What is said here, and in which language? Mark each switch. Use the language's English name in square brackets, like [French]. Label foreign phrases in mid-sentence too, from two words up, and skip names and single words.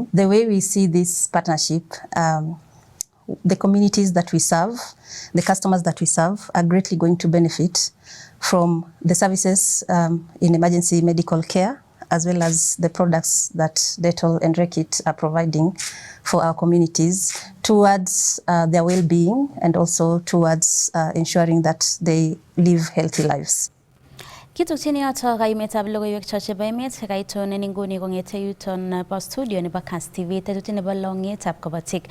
[English] The way we see this partnership, the communities that we serve, the customers that we serve are greatly going to benefit from the services in emergency medical care, as well as the products that Detol and Reckitt are providing for our communities towards their well-being and also towards ensuring that they live healthy lives. [Kipsigis] Kitokchini yoto kayumetab logoiwek chebo emet kaitonen inguni kong'ete yuton bo studio nebo Kass TV tetut nebo longetab Kabotik.